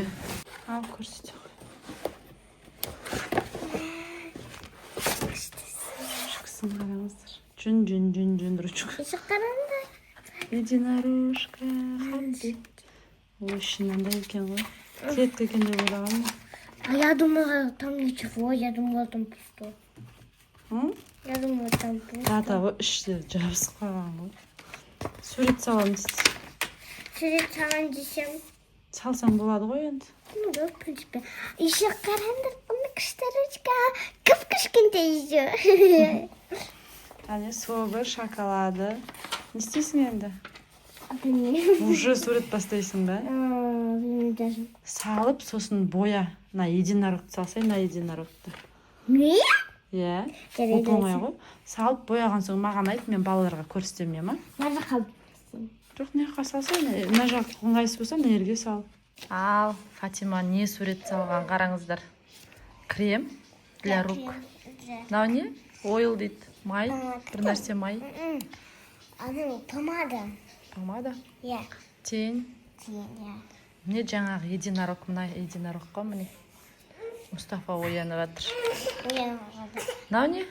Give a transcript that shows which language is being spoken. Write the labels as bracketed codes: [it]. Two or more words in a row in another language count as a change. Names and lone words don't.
[kk] Ал, көрсете ғой. Ручкасын қараңыздар. Жүн ручка. Единорожка. Ой, шынында екен ғой. Клетка екен деп ойлағам. [ru] А я думала, там ничего. Я думала, там пусто. Я думала, там пусто. [kk] Да, ғой іште жабысып қалған ғой. Сурет саламын дейді. Сурет салам десем. Салсаң болады ғой енді. [ru] Ну да, в принципе. [kk] Еще қараңдар, мына күшті ручка. Кіп-кішкентай еще. Әне соғы, шоколады. Не істейсің енді? Білмеймін. Уже сурет бастайсың ба? Білмеймін даже. Салып, сосын боя. На единорогты салсай, на единорогты. Не? Иә. Оп-оңай ғой. Салып, бояған соң маған айт, мен балаларға көрсетемін, ма? Мына жаққа. Жоқ, не жаққа салсай, мына жақ ыңғайсыз болса, мына жерге сал. Ал, Фатима не сурет салған, қараңыздар. [ru] Крем для рук. [kk] Мынау не? Ойл дейді. Май, бір нәрсе май. Аны помада. Помада? Иә. Тень. Иә. Міне жаңағы единорог, мына единорог қой, міне. Мұстафа оянып жатыр. Мынау не?